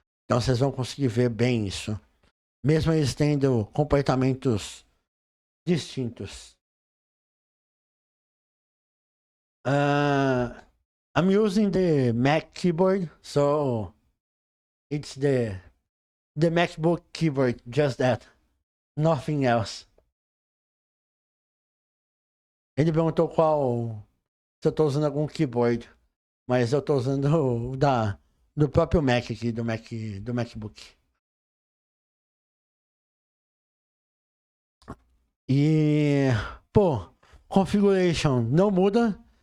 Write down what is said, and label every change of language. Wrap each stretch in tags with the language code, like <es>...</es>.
<pt>Então vocês vão conseguir ver bem isso, mesmo eles tendo comportamentos distintos.</pt> <en>I'm using the Mac keyboard, so it's the MacBook keyboard, just that, nothing else.</en> <pt>Ele perguntou se eu estou usando algum keyboard, mas eu estou usando o do próprio Mac aqui, do MacBook. E, pô, configuration não muda.</pt>